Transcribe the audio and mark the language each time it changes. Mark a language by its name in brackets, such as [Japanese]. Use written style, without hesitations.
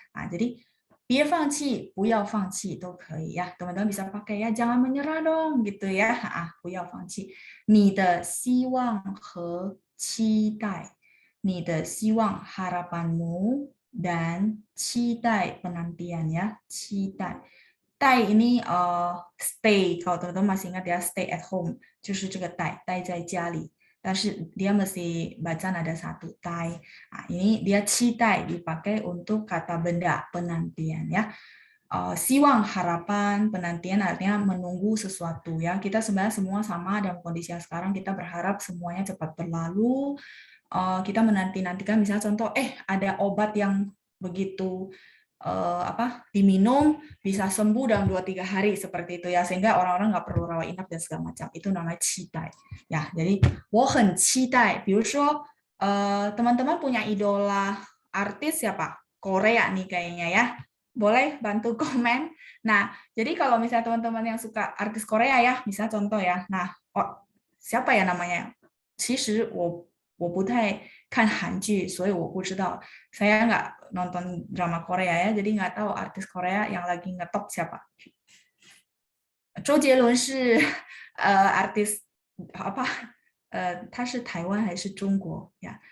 [Chinese] Nah, jadi 别放弃，不要放弃都可以ya. [Indonesian] Teman-teman bisa pakai ya, jangan menyerah dong gitu ya. [Chinese] 不要放弃。你的希望和期待，你的希望 [Indonesian] harapanmu dan [Chinese] 期待 penantian ya, 期待。 [Indonesian] 待 ini stay, kalau teman-teman masih ingat ya, [English] stay at home [Chinese] 就是这个待在家里。 [Indonesian] 但是 dia mesti baca nada satu, 待. Nah, ini dia 期待 dipakai untuk kata benda penantian ya. Siwang harapan, penantian artinya menunggu sesuatu ya. Kita sebenarnya semua sama dalam kondisi yang sekarang, kita berharap semuanya cepat berlalu. Kita menanti-nantikan misalnya contoh ada obat yang begitu diminum bisa sembuh dalam 2-3 hari seperti itu ya, sehingga orang-orang nggak perlu rawat inap dan segala macam. Itu namanya 期待 ya. Jadi [Chinese] 我很期待，比如说 [Indonesian] teman-teman punya idola artis siapa? Korea nih kayaknya ya. Boleh bantu komen. Nah, jadi kalau misalnya teman-teman yang suka artis Korea ya, misalnya contoh ya. Nah, siapa ya namanya? [Chinese] 其实我不太看韩剧，所以我不知道. [Indonesian] Saya nggak nonton drama Korea ya, jadi nggak tahu artis Korea yang lagi ngetop siapa. [Chinese] 周杰伦是artis apa? 他是台湾还是中国ya?